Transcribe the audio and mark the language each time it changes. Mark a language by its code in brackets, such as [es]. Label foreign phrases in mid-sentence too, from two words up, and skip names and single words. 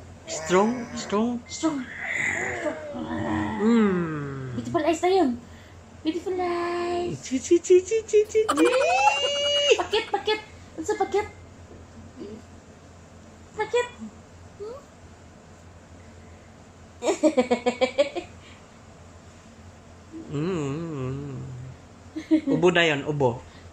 [en] Strong? Strong? Strong. Mm. Beautiful eyes [tl] na yun. [en] Beautiful eyes. Chi chi chi chi chi chi chi. [tl] Pakit, pakit. Ano sa pakit? Pakit. Mm. Ubo na yun, ubo.